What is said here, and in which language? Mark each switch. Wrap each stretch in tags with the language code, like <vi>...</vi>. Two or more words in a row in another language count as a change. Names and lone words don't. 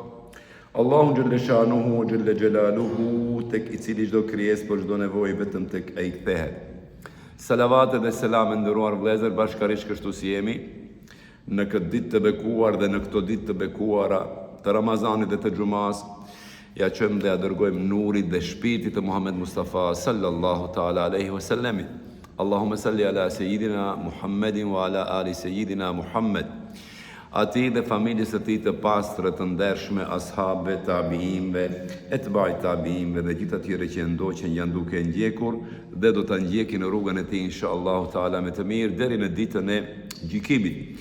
<sq>Allahu</sq> <ar>جل شأنه وجل جلاله,</ar> <sq>tek i cili çdo krijesë për çdo nevojë vetëm tek ai kthehet. Salavat dhe selam nderuar vëllezër, bashkërisht kështu si jemi në këtë ditë të bekuar dhe në këto ditë të bekuara të Ramazanit dhe të Xumas, ja çojmë dhe ja dërgojmë nurit dhe shpirtit të Muhammed Mustafa</sq> <ar>صلى الله تعالى عليه وسلم. اللهم صل على سيدنا محمد وعلى آل سيدنا محمد.</ar> <sq>Ati dhe familjes e tij të pastre të ndershme, ashabëve, tabiinëve, etba'it tabiinëve dhe gjithë atyre që ndoqën janë duke ndjekur dhe do ta ndjekin në rrugën e tij</sq> <ar>إن شاء الله تعالى</ar> <sq>me të mirë deri në ditën e gjykimit.</sq>